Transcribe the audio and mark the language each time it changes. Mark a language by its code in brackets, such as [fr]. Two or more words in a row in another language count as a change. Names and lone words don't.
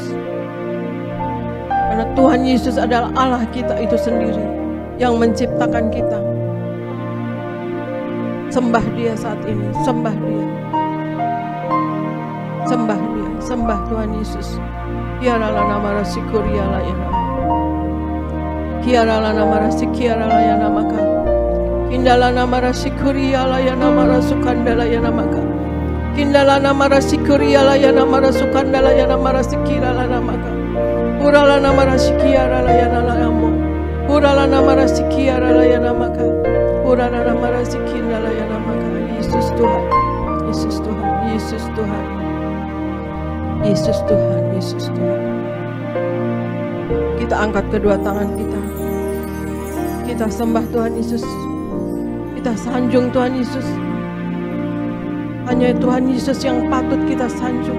[id] Karena Tuhan Yesus adalah Allah kita itu sendiri yang menciptakan kita. Sembah Dia saat ini, sembah Dia. Sembah Dia, sembah Tuhan Yesus. Kiaralah nama Rasyikuria ya nama. Kiaralah nama Rasyikia ya nama ka. Kindala nama Rasyikuria ya nama Rasukandala ya nama ka. Kindala nama Rasyikuria ya nama Rasukandala ya nama Rasyikira nama ka. Urala nama Rasyikia ya nama. Urala nama Rasyikia ya nama ka. Urala nama Rasyikindala ya nama ka. Yesus Tuhan, Yesus Tuhan, Yesus Tuhan. Yesus Tuhan, Yesus Tuhan. Kita angkat kedua tangan kita. Kita sembah Tuhan Yesus. Kita sanjung Tuhan Yesus. Hanya Tuhan Yesus yang patut kita sanjung.